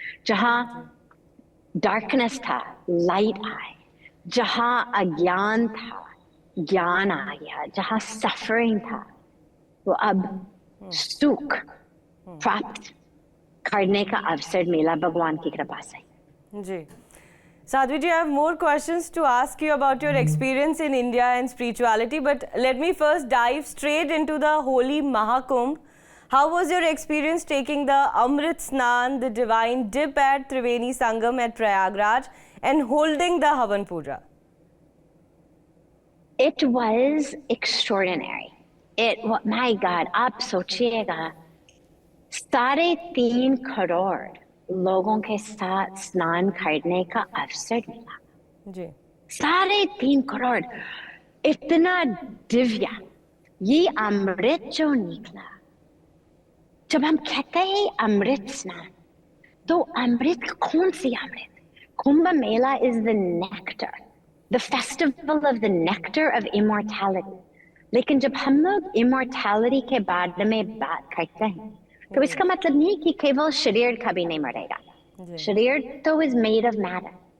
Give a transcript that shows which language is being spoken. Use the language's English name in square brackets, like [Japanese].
[Hindi] जहाँ डार्कनेस था, लाइट आए, जहाँ अज्ञान था, ज्ञान आ गया, जहाँ सफरिंग था, वो अब सुख प्राप्त करने का अवसर मिला भगवान की कृपा से। [English] जी Sadhvi ji, I have more questions to ask you about your experience in India and spirituality, but let me first dive straight into the holy Mahakumbh. How was your experience taking the Amrit Snan, the divine dip at Triveni Sangam at Prayagraj, and holding the Havan Puja? It was extraordinary. My God, [Hindi] आप सोचिएगा 3.5 करोड़ लोगों के साथ स्नान करने का अवसर मिला जी 3.5 करोड़ इतना दिव्य ये अमृत जो निकला जब हम कहते हैं अमृत स्नान तो अमृत कौन सी अमृत Kumbh Mela [English] is the nectar the festival of the nectar of immortality [Hindi] लेकिन जब हम लोग immortality के बारे में बात करते हैं तो इसका मतलब नहीं कि केवल शरीर कभी नहीं मरेगा शरीर तो [English] is made of matter